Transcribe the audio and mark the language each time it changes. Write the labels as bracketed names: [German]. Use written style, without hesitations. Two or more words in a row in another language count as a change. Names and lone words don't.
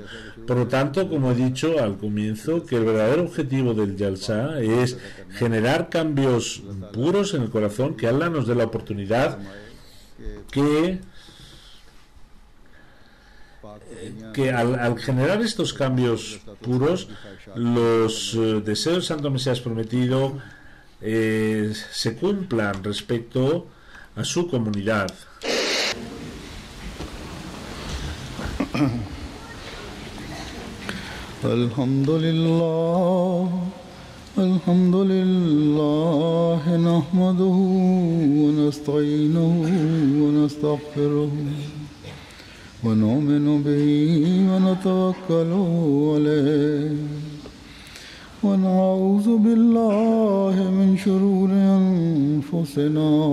[Spanish] Por lo tanto, como he dicho al comienzo, que el verdadero objetivo del Jalsa es generar cambios puros en el corazón, que Allah nos dé la oportunidad que al generar estos cambios puros, los deseos del Santo Mesías prometido se cumplan respecto a su comunidad. [Arabic] الحمد لله نحمده ونستعينه ونستغفره ونؤمن به ونتوكل عليه ونعوذ بالله من شرور أنفسنا